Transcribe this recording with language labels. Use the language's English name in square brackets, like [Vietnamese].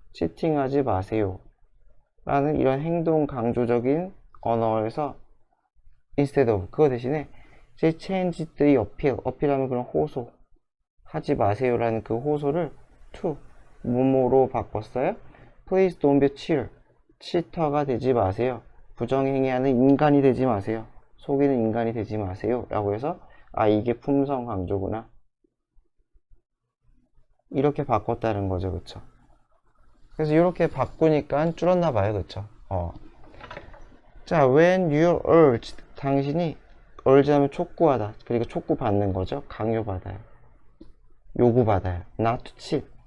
[Korean] 치팅하지 마세요 라는 이런 행동 강조적인 언어에서 [English] instead of, [Korean] 그거 대신에 [English] they changed the [Korean] 어필하는 그런 호소, 하지 마세요 라는 그 호소를 to 뭐뭐로 바꿨어요. [English] Please don't be cheater, [Korean] 치터가 되지 마세요. 부정행위하는 인간이 되지 마세요. 속이는 인간이 되지 마세요 라고 해서 이게 품성 강조구나 이렇게 바꿨다는 거죠. 그쵸? 그래서 이렇게 바꾸니까 줄었나 봐요. 그쵸? 자, [English] when you're urged, [Korean] 당신이 urge 하면 촉구하다, 그리고 촉구받는 거죠. 강요받아요, 요구받아요. [English] not to cheat,